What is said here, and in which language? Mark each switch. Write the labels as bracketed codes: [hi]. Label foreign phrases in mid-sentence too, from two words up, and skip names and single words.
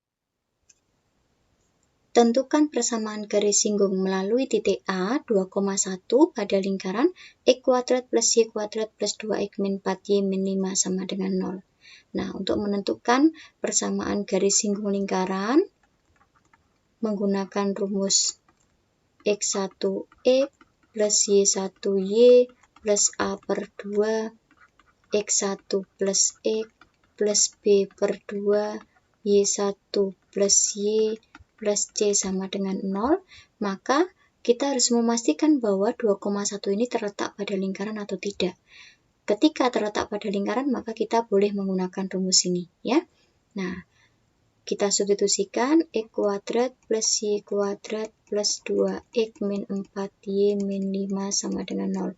[id] Tentukan persamaan garis singgung melalui titik A 2,1 pada lingkaran X kuadrat plus Y kuadrat plus 2X min 4Y min 5 sama dengan 0. Nah, untuk menentukan persamaan garis singgung lingkaran, menggunakan rumus X1X plus Y1Y plus A per 2, X1 plus X plus B per 2, Y1 plus Y plus C sama dengan 0, maka kita harus memastikan bahwa 2,1 ini terletak pada lingkaran atau tidak. Ketika terletak pada lingkaran, maka kita boleh menggunakan rumus ini, ya. Nah, kita substitusikan X kuadrat plus Y kuadrat plus 2X min 4Y min 5 sama dengan 0.